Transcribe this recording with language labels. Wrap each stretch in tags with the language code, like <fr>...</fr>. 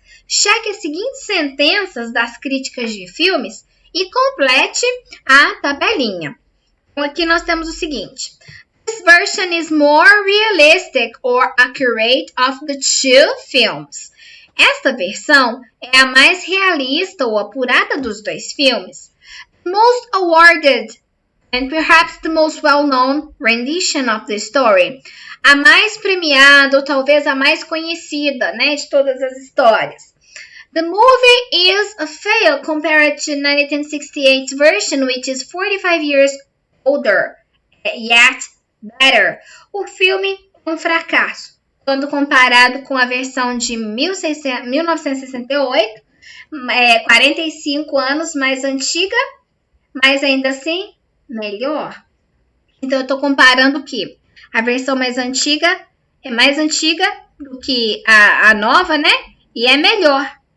<pt>Cheque as seguintes sentenças das críticas de filmes e complete a tabelinha. Então, aqui nós temos o seguinte:</pt> <en>this version is more realistic or accurate of the two films.</en> <pt>Esta versão é a mais realista ou apurada dos dois filmes.</pt> <en>Most awarded and perhaps the most well-known rendition of the story.</en> <pt>A mais premiada ou talvez a mais conhecida, né, de todas as histórias.</pt> <en>The movie is a fail compared to 1968 version, which is 45 years older. Yet, better.</en> <pt>O filme é um fracasso, quando comparado com a versão de 1968, 45 anos mais antiga, mas ainda assim melhor. Então eu estou comparando o quê? A versão mais antiga é mais antiga do que a nova, né? E é melhor.</pt>